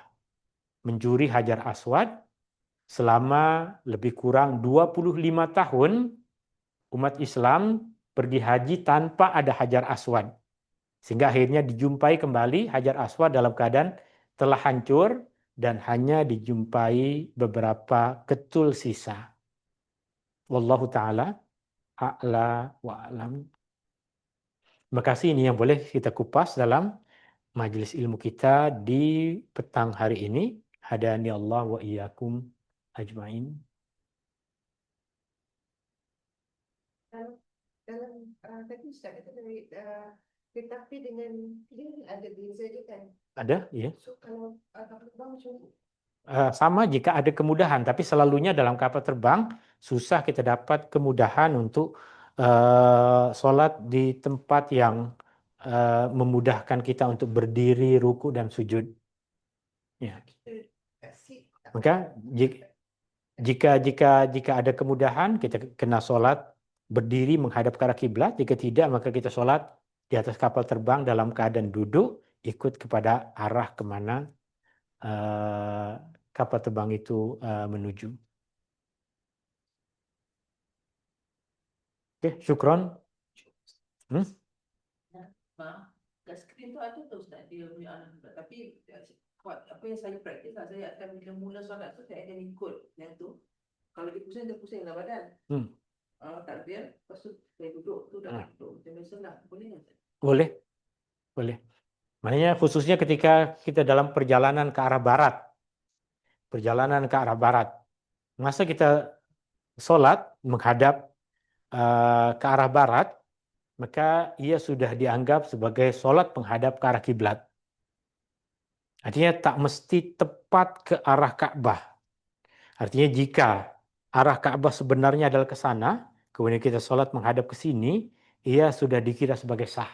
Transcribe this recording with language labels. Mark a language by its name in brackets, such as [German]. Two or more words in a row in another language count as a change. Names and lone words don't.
[Malay] Mencuri Hajar Aswad selama lebih kurang 25 tahun umat Islam pergi haji tanpa ada Hajar Aswad. Sehingga akhirnya dijumpai kembali Hajar Aswad dalam keadaan telah hancur dan hanya dijumpai beberapa ketul sisa. [Arabic] والله تعالى أعلى وأعلم. [Malay] Terima kasih, ini yang boleh kita kupas dalam majelis ilmu kita di petang hari ini. [Arabic] هداني الله وإياكم أجمعين. [Malay] Dalam tadi Ustaz kata dari tetapi dengan ini ada beza dia kan. Ada, ya. So kalau kapal terbang macam ni. Sama jika ada kemudahan, tapi selalunya dalam kapal terbang susah kita dapat kemudahan untuk sholat di tempat yang memudahkan kita untuk berdiri, ruku dan sujud. Ya. Maka jika ada kemudahan kita kena sholat berdiri menghadap ke arah kiblat. Jika tidak maka kita sholat di atas kapal terbang dalam keadaan duduk ikut kepada arah kemana kapal terbang itu menuju. Oke, syukron. Kat skrin tu ada tu Ustaz dia punya anak. Tapi apa yang saya praktis lah, saya akan bila mula solat tu saya akan ikut yang tu. Kalau dia pusing lah badan. Takbir, lepas tu saya duduk tu dah duduk. Macam biasa lah, boleh tak? Boleh. Maknanya khususnya ketika kita dalam perjalanan ke arah barat. Masa kita sholat menghadap ke arah barat, maka ia sudah dianggap sebagai sholat menghadap ke arah kiblat. Artinya tak mesti tepat ke arah Ka'bah. Artinya jika arah Ka'bah sebenarnya adalah ke sana, kemudian kita sholat menghadap ke sini, ia sudah dikira sebagai sah.